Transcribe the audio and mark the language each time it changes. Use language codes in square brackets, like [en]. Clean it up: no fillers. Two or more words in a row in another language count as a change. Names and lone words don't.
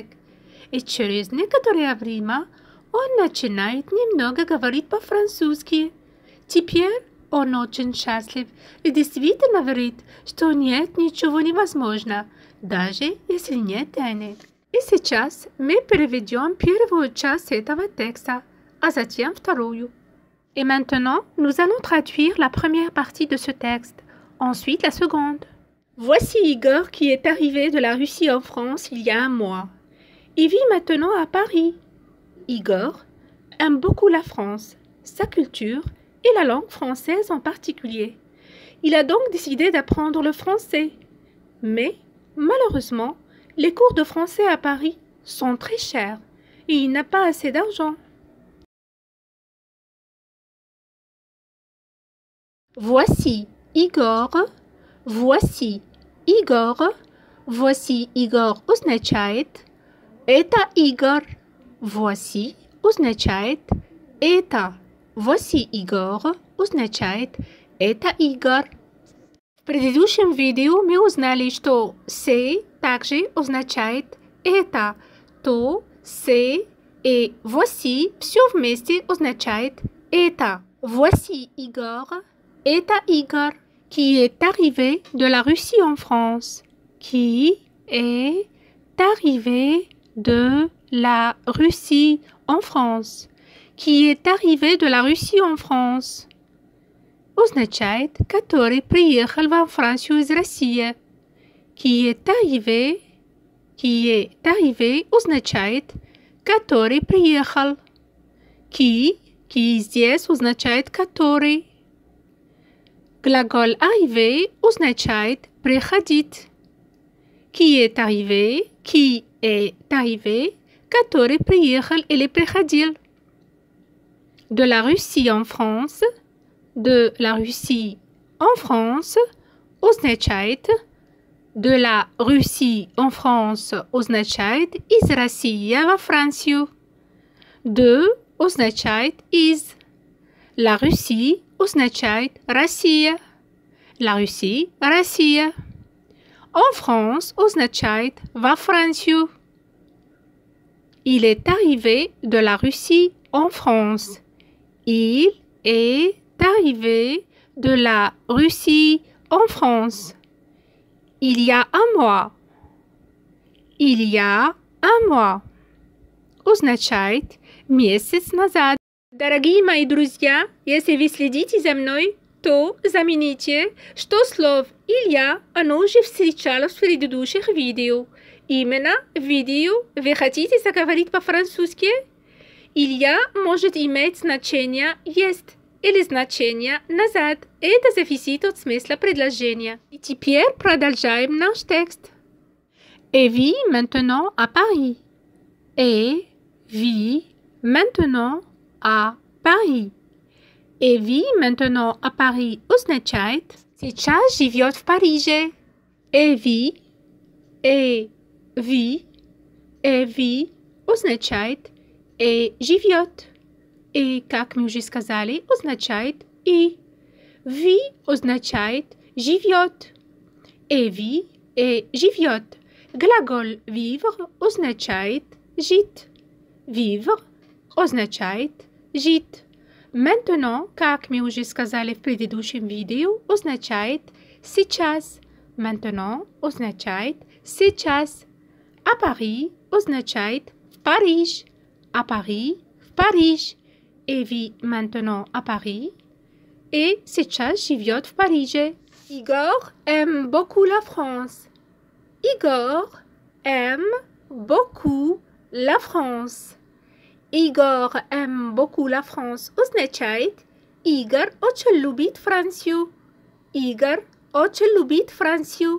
[ru] И через некоторое время он начинает немного говорить по-французски. Теперь он очень счастлив и действительно верит, что нет ничего невозможного, даже если нет денег. И сейчас мы переведем первую часть этого текста, а затем вторую. [fr] Et maintenant, nous allons traduire la première partie de ce texte, ensuite la seconde. Voici Igor qui est arrivé de la Russie en France il y a un mois. Il vit maintenant à Paris. Igor aime beaucoup la France, sa culture et la langue française en particulier. Il a donc décidé d'apprendre le français. Mais, malheureusement, les cours de français à Paris sont très chers et il n'a pas assez d'argent. Voici Igor. Voici Igor. Voici Igor [ru] означает «это Игорь». Voici означает «это». Voici Igor означает «это Игорь». В предыдущем видео мы узнали, что «c'est» также означает «это», то «c'est» и «voici» все вместе означает «это». [fr] Voici Igor, это Igor, qui est arrivé de la Russie en France. Qui est arrivé de la Russie en France. Qui est arrivé de la Russie en France. [ru] Означает, который приехал во Францию из России. [fr] Qui est arrivé [ru] означает, который приехал. Qui здесь означает который. Глагол arriver означает приходить. [fr] Qui est arrivé, [ru] который приехал или приходил. [fr] De la Russie en France, de la Russie en France, означает de la Russie en France [ru] означает из России во Францию. De означает из. La Russie означает Россия. La Russie, Россия. En France означает во Францию. [fr] Il est arrivé de la Russie en France. Il est arrivé de la Russie en France. Il y a un mois. Il y a un mois. [ru] Означает месяц назад. Дорогие мои друзья, если вы следите за мной, то заметите, что слово «Илья» оно уже встречалось в предыдущих видео. Именно в видео вы хотите заговорить по-французски? «Илья» может иметь значение «есть» или значение «назад». Это зависит от смысла предложения. И теперь продолжаем наш текст. [fr] Et vit maintenant à Paris. Et vit maintenant à Paris. Et vit maintenant à Paris [ru] означает сейчас живет в Париже. [fr] Et vit [ru] означает и живет. И, как мы уже сказали, означает и. Ви означает живет. [fr] Et vit [ru] и живет. Глагол vivre означает жить. Vivre означает жить. Maintenant, как мы уже сказали в предыдущем видео, означает сейчас. Maintenant означает сейчас. À Paris означает в Париж. [fr] À Paris, [ru] в Париж. [fr] Et vit maintenant à Paris. [ru] Et сейчас живет в Париже. [fr] Igor aime beaucoup la France. Igor aime beaucoup la France. Igor aime beaucoup la France [ru] означает Игорь очень любит Францию. Игорь очень любит Францию.